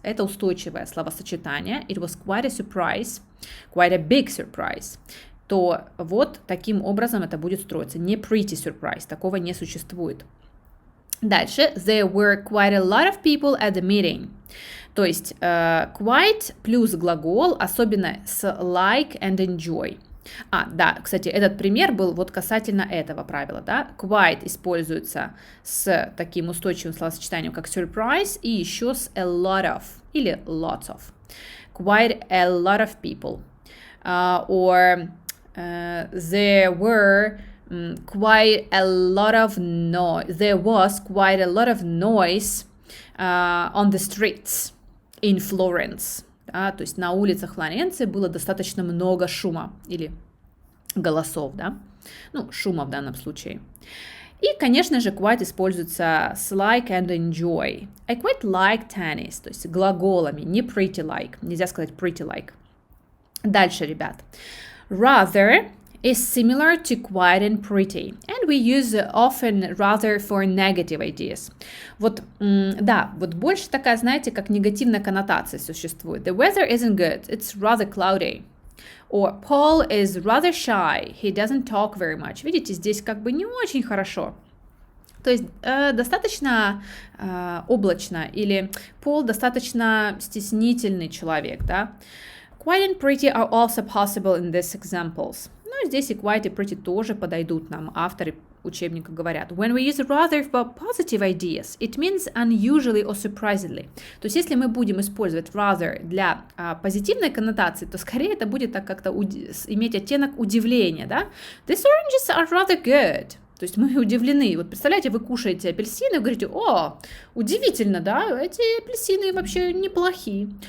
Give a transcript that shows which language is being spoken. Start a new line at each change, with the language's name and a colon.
Russian: Это устойчивое словосочетание.
English: It was quite a surprise. Quite a big surprise.
Russian: То вот таким образом это будет строиться. Не pretty surprise. Такого не существует.
English: Дальше, there were quite a lot of people at the meeting.
Russian: То есть quite плюс глагол, особенно с
English: like and enjoy.
Russian: Да, кстати, этот пример был вот касательно этого правила, да. Quite используется с таким устойчивым словосочетанием, как surprise, и еще с a lot of или lots of.
English: Quite a lot of people. Or there were quite a lot of noise. There was quite a lot of noise on the streets in Florence.
Russian: Да, то есть на улицах Флоренции было достаточно много шума или голосов, да? Ну, шума в данном случае. И, конечно же, quite используется с
English: like and enjoy. I quite like tennis,
Russian: то есть глаголами, не
English: pretty like.
Russian: Нельзя сказать pretty like. Дальше, ребят.
English: Rather is similar to quite and pretty, and we use often rather for negative ideas.
Russian: Вот, да, вот больше такая, знаете, как негативная коннотация существует.
English: The weather isn't good, it's rather cloudy. Or Paul is rather shy, he doesn't talk very much.
Russian: Видите, здесь как бы не очень хорошо. То есть достаточно облачно, или Пол достаточно стеснительный человек, да.
English: Quite and pretty are also possible in these examples.
Russian: Ну, здесь и quite и pretty тоже подойдут нам. Авторы учебника говорят.
English: When we use rather for positive ideas, it means unusually or surprisingly.
Russian: То есть, если мы будем использовать rather для позитивной коннотации, то скорее это будет так как-то иметь оттенок удивления, да?
English: These oranges are rather good.
Russian: То есть мы удивлены. Вот представляете, вы кушаете апельсины и говорите, о, удивительно, да? Эти апельсины вообще неплохие.